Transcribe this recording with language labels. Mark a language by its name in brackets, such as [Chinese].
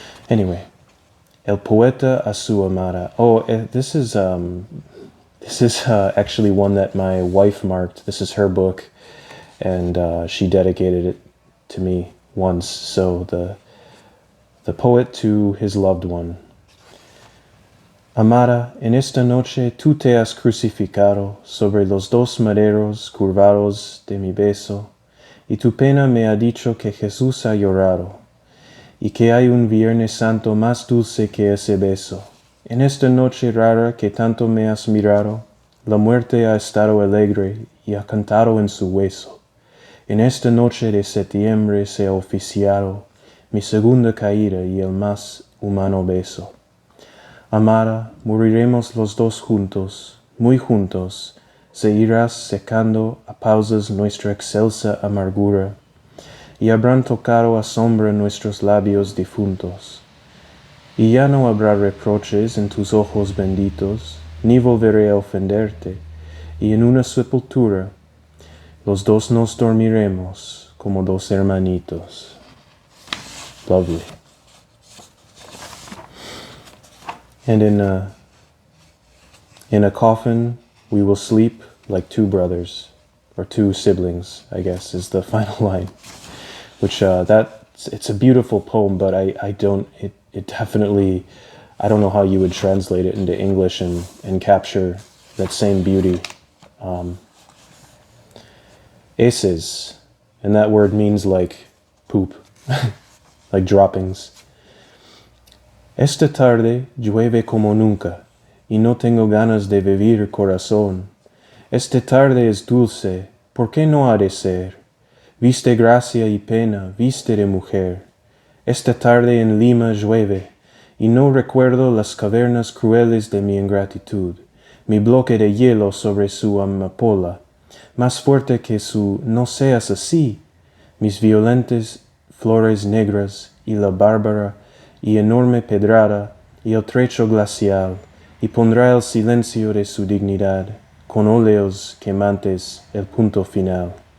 [English] Anyway, [Spanish] El poeta a su amada. [English] Oh, this is actually one that my wife marked. This is her book, and she dedicated it to me once. So the poet to his loved one. [Spanish] Amada, en esta noche tú te has crucificado sobre los dos maderos curvados de mi beso, y tu pena me ha dicho que Jesús ha llorado, y que hay un Viernes Santo más dulce que ese beso. En esta noche rara que tanto me has mirado, la muerte ha estado alegre y ha cantado en su hueso. En esta noche de septiembre se ha oficiado mi segunda caída y el más humano beso. Amada, moriremos los dos juntos, muy juntos, se irás secando a pausas nuestra excelsa amargura, y habrán tocado a sombra nuestros labios difuntos. Y ya no habrá reproches en tus ojos benditos, ni volveré a ofenderte, y en una sepultura los dos nos dormiremos como dos hermanitos. [English] Lovely. And in a coffin we will sleep like two brothers, or two siblings, I guess, is the final line. Which it's a beautiful poem, but it definitely, I don't know how you would translate it into English and capture that same beauty. Heces, and that word means like poop, like droppings. [Spanish] Esta tarde llueve como nunca, y no tengo ganas de vivir, corazón. Esta tarde es dulce, ¿por qué no ha de ser? Viste gracia y pena, viste de mujer. Esta tarde en Lima llueve, y no recuerdo las cavernas crueles de mi ingratitud, mi bloque de hielo sobre su amapola, más fuerte que su no seas así, mis violentes flores negras, y la bárbara y enorme pedrada, y el trecho glacial, y pondrá el silencio de su dignidad, con óleos quemantes el punto final.